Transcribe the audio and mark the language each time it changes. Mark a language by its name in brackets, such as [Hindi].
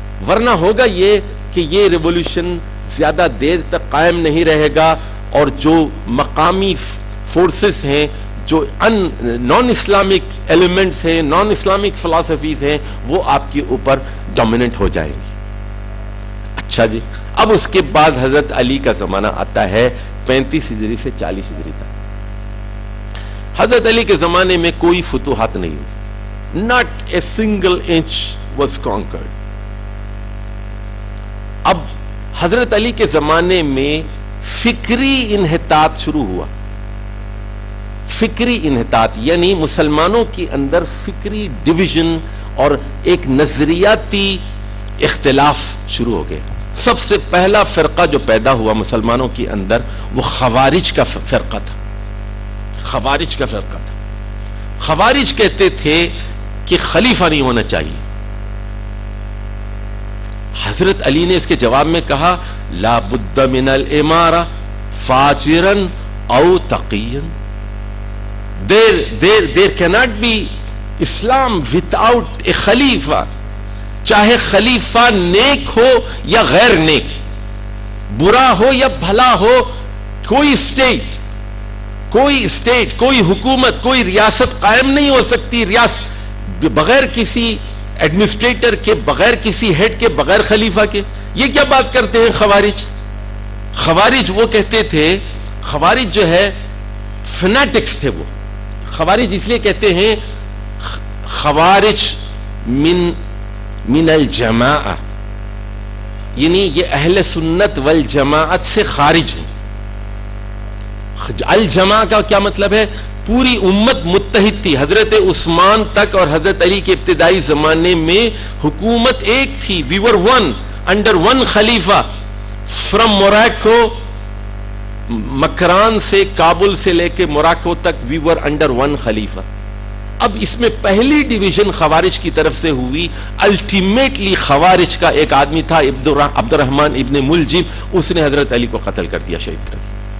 [Urdu] ورنہ ہوگا یہ کہ یہ ریولوشن زیادہ دیر تک قائم نہیں رہے گا, اور جو مقامی فورسز ہیں, جو نان اسلامک ایلیمنٹس ہیں, نان اسلامک فلسفیز ہیں, وہ آپ کے اوپر ڈومیننٹ ہو جائیں گی. اچھا جی, اب اس کے بعد حضرت علی کا زمانہ آتا ہے 35 ہجری سے 40 ہجری تک. حضرت علی کے زمانے میں کوئی فتوحات نہیں ہوئی. [English] not a single inch was conquered. [Urdu] اب حضرت علی کے زمانے میں فکری انحطاط شروع ہوا. فکری انحطاط یعنی مسلمانوں کے اندر فکری ڈویژن اور ایک نظریاتی اختلاف شروع ہو گئے. سب سے پہلا فرقہ جو پیدا ہوا مسلمانوں کے اندر وہ خوارج کا فرقہ تھا. خوارج کا فرقہ تھا. خوارج کہتے تھے کہ خلیفہ نہیں ہونا چاہیے. حضرت علی نے اس کے جواب میں کہا [Arabic] لا بد من الامارہ فاجرا او تقیا. [English] there cannot be Islam without a خلیفہ. [Urdu] چاہے خلیفہ نیک ہو یا غیر نیک, برا ہو یا بھلا ہو, کوئی اسٹیٹ کوئی حکومت کوئی ریاست قائم نہیں ہو سکتی بغیر کسی ایڈمنسٹریٹر کے, بغیر کسی ہیڈ کے, بغیر خلیفہ کے. یہ کیا بات کرتے ہیں خوارج؟ خوارج وہ کہتے تھے, خوارج جو ہے فنیٹکس تھے. وہ خوارج اس لیے کہتے ہیں [Arabic] خوارج من الجماعہ, [Urdu] یعنی یہ اہل سنت والجماعت سے خارج ہیں. الجماع کا کیا مطلب ہے؟ پوری امت متحد تھی. حضرت عثمان تک اور حضرت علی کے ابتدائی زمانے میں حکومت ایک تھی. [English] we were one under one خلیفہ. [Urdu] from موراکو, مکران سے, کابل سے لے کے موراکو تک [English] we were under one [Urdu] خلیفہ. اب اس میں پہلی ڈویژن خوارج کی طرف سے ہوئی. الٹیمیٹلی خوارج کا ایک آدمی تھا عبد الرحمن ابن ملجم, اس نے حضرت علی کو قتل کر دیا, شہید کر دیا.